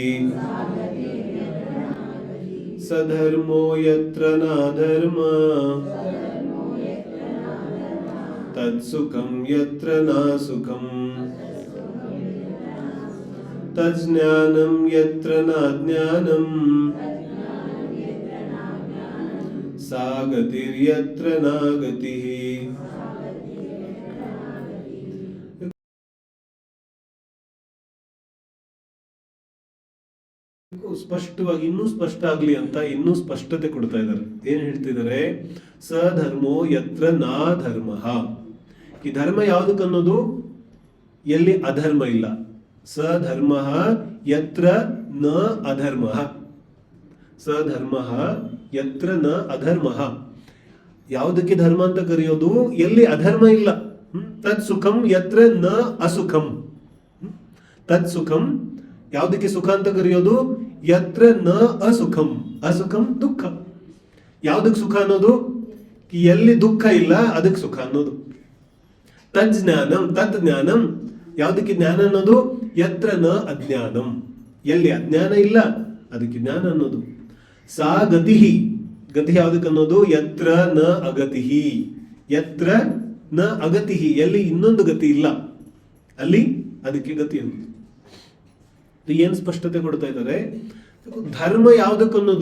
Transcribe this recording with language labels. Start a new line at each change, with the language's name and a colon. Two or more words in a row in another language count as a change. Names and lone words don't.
Sanskrit: ಸಧರ್ಮೋ ಯತ್ರ ನಾಧರ್ಮ, ತತ್ಸುಖಂ ಯತ್ರ ನಾಸುಖಂ, ತಜ್ಞಾನಂ ಯತ್ರ ನಾಜ್ಞಾನಂ, ಸಾ ಗತಿರ್ಯತ್ರ ನಾಗತಿಃ.
Kannada: ಸ್ಪಷ್ಟವಾಗಿ ಇನ್ನೂ ಸ್ಪಷ್ಟ ಆಗ್ಲಿ ಅಂತ ಇನ್ನೂ ಸ್ಪಷ್ಟತೆ ಕೊಡ್ತಾ ಇದ್ದಾರೆ. ಏನ್ ಹೇಳ್ತಿದ್ದಾರೆ?
Sanskrit: ಸಧರ್ಮೋ ಯತ್ರ ನಾ ಧರ್ಮ.
Kannada: ಈ ಧರ್ಮ ಯಾವುದಕ್ಕನ್ನೋದು, ಎಲ್ಲಿ ಅಧರ್ಮ ಇಲ್ಲ.
Sanskrit: ಸಧರ್ಮ ಯತ್ರ ನ ಅಧರ್ಮ, ಸಧರ್ಮ ಯತ್ರ ನ ಅಧರ್ಮ.
Kannada: ಯಾವುದಕ್ಕೆ ಧರ್ಮ ಅಂತ ಕರೆಯೋದು? ಎಲ್ಲಿ ಅಧರ್ಮ ಇಲ್ಲ.
Sanskrit: ತತ್ ಸುಖಂ ಯತ್ರ ನ ಅಸುಖಂ. ತತ್ ಸುಖಂ
Kannada: ಯಾವುದಕ್ಕೆ ಸುಖ ಅಂತ ಕರೆಯೋದು?
Sanskrit: ಯತ್ರ ನ ಅಸುಖಂ. ಅಸುಖಂ ದುಃಖ.
Kannada: ಯಾವುದಕ್ಕೆ ಸುಖ ಅನ್ನೋದು? ಎಲ್ಲಿ ದುಃಖ ಇಲ್ಲ ಅದಕ್ಕೆ ಸುಖ ಅನ್ನೋದು.
Sanskrit: ತದ್ ಜ್ಞಾನಂ, ತತ್ ಜ್ಞಾನಂ.
Kannada: ಯಾವುದಕ್ಕೆ ಜ್ಞಾನ ಅನ್ನೋದು?
Sanskrit: ಯತ್ರ ನ ಅಜ್ಞಾನಂ.
Kannada: ಎಲ್ಲಿ ಅಜ್ಞಾನ ಇಲ್ಲ ಅದಕ್ಕೆ ಜ್ಞಾನ ಅನ್ನೋದು.
Sanskrit: ಸಾ ಗತಿ.
Kannada: ಗತಿ ಯಾವುದಕ್ಕೆ ಅನ್ನೋದು?
Sanskrit: ಯತ್ರ ನ ಅಗತಿ. ಯತ್ರ ನ ಅಗತಿ,
Kannada: ಎಲ್ಲಿ ಇನ್ನೊಂದು ಗತಿ ಇಲ್ಲ ಅಲ್ಲಿ ಅದಕ್ಕೆ ಗತಿ ಅನ್ನೋದು. ಏನ್ ಸ್ಪಷ್ಟತೆ ಕೊಡ್ತಾ ಇದ್ದಾರೆ? ಧರ್ಮ ಯಾವುದಕ್ಕನ್ನೋದು?